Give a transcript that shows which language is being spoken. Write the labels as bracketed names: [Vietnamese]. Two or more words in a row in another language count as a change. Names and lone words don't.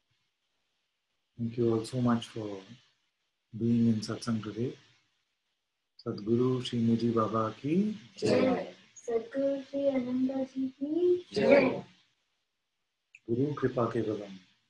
[English] Thank you all so much for being in Satsang today. [Hindi] सद्गुरु श्री मुजी बाबा की जय। सद्गुरु श्री अनंता जी की जय। गुरु कृपा के बलम